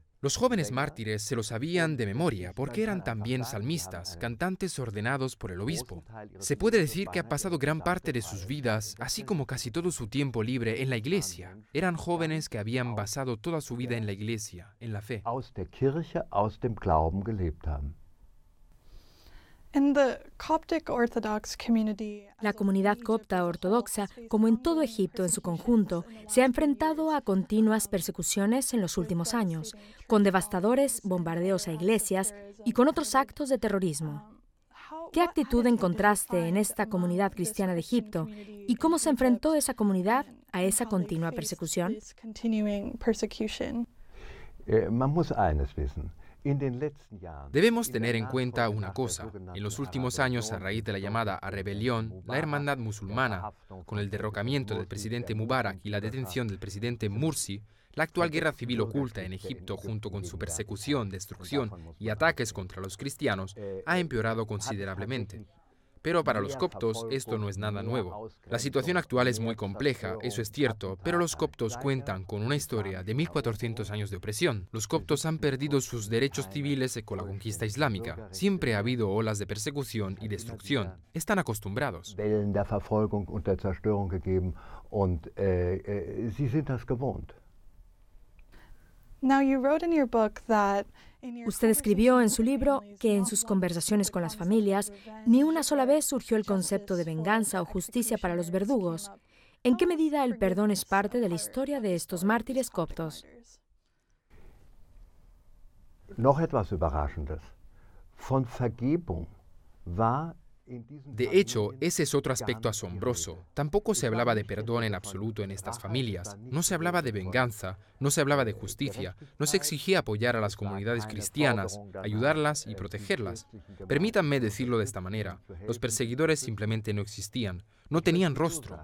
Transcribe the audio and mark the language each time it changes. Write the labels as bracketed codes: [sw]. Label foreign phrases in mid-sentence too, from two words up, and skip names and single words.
[es] Los jóvenes mártires se lo sabían de memoria porque eran también salmistas, cantantes ordenados por el obispo. Se puede decir que ha pasado gran parte de sus vidas, así como casi todo su tiempo libre, en la iglesia. Eran jóvenes que habían basado toda su vida en la iglesia, en la fe. [de] Aus der Kirche, aus dem Glauben gelebt haben. [es] La comunidad copta ortodoxa, como en todo Egipto en su conjunto, se ha enfrentado a continuas persecuciones en los últimos años, con devastadores bombardeos a iglesias y con otros actos de terrorismo. ¿Qué actitud encontraste en esta comunidad cristiana de Egipto y cómo se enfrentó esa comunidad a esa continua persecución? [de] Man muss eines wissen. [es] Debemos tener en cuenta una cosa. En los últimos años, a raíz de la llamada rebelión, la hermandad musulmana, con el derrocamiento del presidente Mubarak y la detención del presidente Mursi, la actual guerra civil oculta en Egipto, junto con su persecución, destrucción y ataques contra los cristianos, ha empeorado considerablemente. Pero para los coptos esto no es nada nuevo. La situación actual es muy compleja, eso es cierto, pero los coptos cuentan con una historia de 1400 años de opresión. Los coptos han perdido sus derechos civiles con la conquista islámica. Siempre ha habido olas de persecución y destrucción. Están acostumbrados. [de] Wellen der Verfolgung und der Zerstörung gegeben und sie sind das gewohnt. [en] Now you wrote in your book that [es] Usted escribió en su libro que en sus conversaciones con las familias ni una sola vez surgió el concepto de venganza o justicia para los verdugos. ¿En qué medida el perdón es parte de la historia de estos mártires coptos? [de] Noch etwas Überraschendes. Von Vergebung war [es] De hecho, ese es otro aspecto asombroso. Tampoco se hablaba de perdón en absoluto en estas familias. No se hablaba de venganza, no se hablaba de justicia, no se exigía apoyar a las comunidades cristianas, ayudarlas y protegerlas. Permítanme decirlo de esta manera, los perseguidores simplemente no existían, no tenían rostro.